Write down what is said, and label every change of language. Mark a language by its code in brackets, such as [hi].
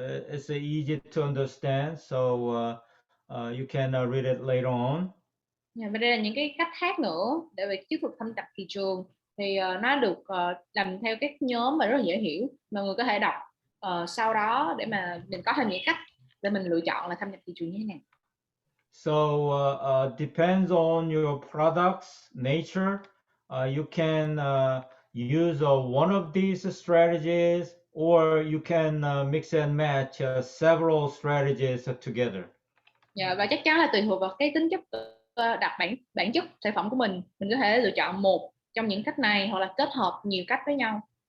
[en] It's easy to understand, so you can read it later on. [vi] Yeah, và đây là những cái cách khác nữa để về chiến thuật thâm nhập thị trường thì nó được làm theo các nhóm và rất là dễ hiểu, mọi người có thể đọc sau đó để mà mình có thêm những cách để mình lựa chọn là thâm nhập thị trường như thế nào. [en] So depends on your product's nature. You can use one of these strategies, or you can mix and match several strategies together. [vi] Dạ, và chắc chắn là tùy thuộc vào cái tính chất đặc bản chất sản phẩm của mình có thể lựa chọn một trong những cách này hoặc là kết hợp nhiều cách với nhau.